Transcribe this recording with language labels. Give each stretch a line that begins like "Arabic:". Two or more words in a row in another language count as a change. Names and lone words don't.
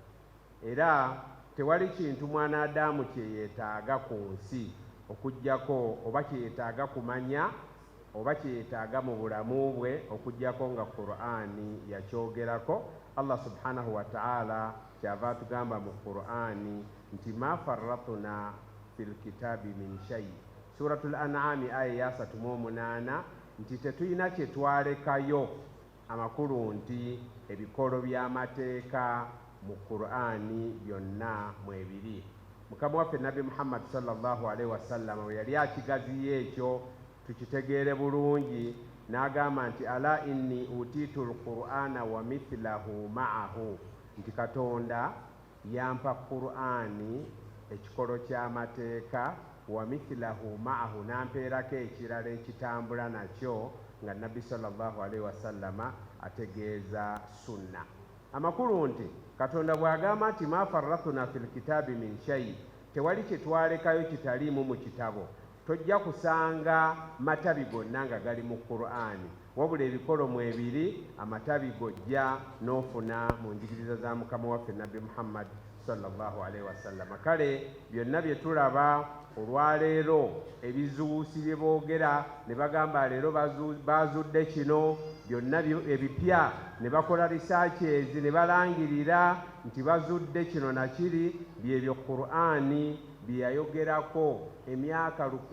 Ganda: Era tewali kintu mwanadamu kye yeetaaga ku nsi okuggyako, oba kye yeetaaga kumanya, oba kye yeetaaga mu bulamu bwe okuggyako nga Qur'ani yakyogerako. Allah
Arabic: سبحانه وتعالى
Ganda: kyava atugamba mu Qur'ani nti
Arabic: ما فرطنا في الكتاب من شيء.
Ganda: Suratul An'am aya ya 38 nti tetulina kye twalekayo, amakulu nti ebikolo by'amateeka mu Qur'ani byonna mwebiri. Mukama waffe Nabi Muhammad
Arabic: صلى الله عليه وسلم
Ganda: we yali akigaziya ekyo tukitegeere bulungi, n'agamba nti
Arabic: ألا إني أوتيت القرآن ومثله معه,
Ganda: nti Katonda yampa Qur'ani ekikolo ky'amateeka,
Arabic: ومثله معه,
Ganda: nampeerako ekirala ekitambula nakyo, nga Nabbi
Arabic: صلى الله عليه وسلم
Ganda: ategeeza sunna. Amakulu nti Katonda bw'agamba nti
Arabic: ما فرطنا في الكتاب من شيء,
Ganda: tewali kye twalekayo kitaliimu mu kitabo. Tojja kusanga matabi gonna nga gali mu Qur'ani, wabula ebikolo mwebiri, amatabi gojja n'ofuna mu njigiriza za Mukama waffe Nabbi Muhammad
Arabic: صلى الله عليه وسلم.
Ganda: Kale byonna bye tulaba olwaleero, ebizuusi bye boogera ne bagamba leero bazudde kino, byonna ebipya, ne bakola researches ne balangirira nti bazudde kino na kiri, byebyo Qur'ani bye yayogerako emyaka